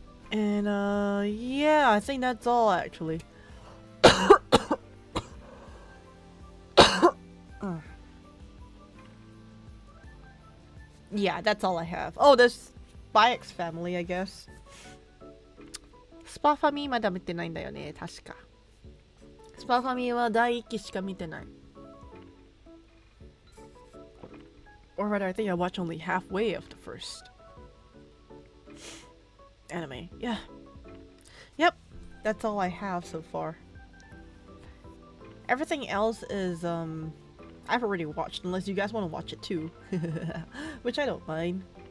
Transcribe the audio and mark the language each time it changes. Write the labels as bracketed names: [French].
[English] And yeah, I think that's all actually. Yeah, that's all I have. Oh, there's Spy X Family, I guess. [Japanese] スパファミまだ見てないんだよね、確か。スパファミは第1期しか見てない。 [English] Or rather, I think I watched only halfway of the first anime. Yeah. Yep. That's all I have so far. Everything else is, I've already watched, unless you guys want to watch it too. Which I don't mind.